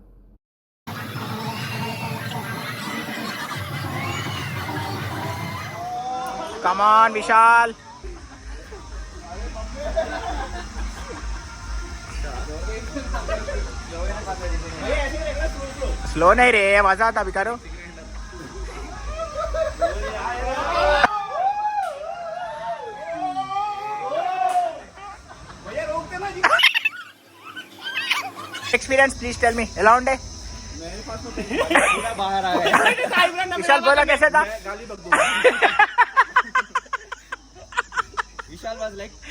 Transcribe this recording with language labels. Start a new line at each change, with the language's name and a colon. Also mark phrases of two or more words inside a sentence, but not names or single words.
Hindi: కమాన్ విశాల్, स्लो नहीं रे, मज़ा आता अभी करो.
English: experience please tell me,
Telugu: ఎలా ఉండే?
Hindi: बाहर आ गया. विशाल बोला कैसे था?
English: विशाल was like